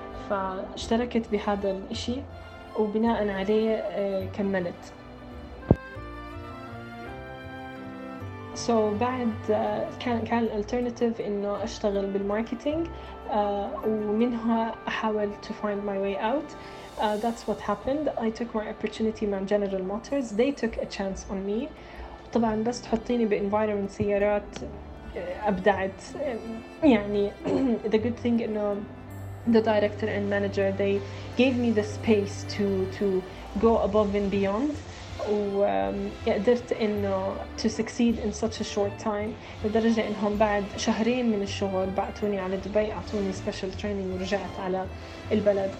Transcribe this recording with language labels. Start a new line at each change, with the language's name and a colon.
Arabic: فاشتركت بهذا الإشي وبناء عليه كملت. So بعد كان الالترناتيف إنه أشتغل بالماركتينج، ومنها أحاول
English: to find my way out. That's what happened. I took my opportunity from General Motors. They took a chance on me.
Arabic: طبعا بس تحطيني بانفايرمنت سيارات ابدعت.
English: يعني the good thing انه the director and manager they gave me the space to go above and beyond.
Arabic: وقدرت انه
English: to succeed in such a short time.
Arabic: لدرجة انهم بعد شهرين من الشغل بعتوني على دبي، اعطوني
English: special training
Arabic: ورجعت على البلد.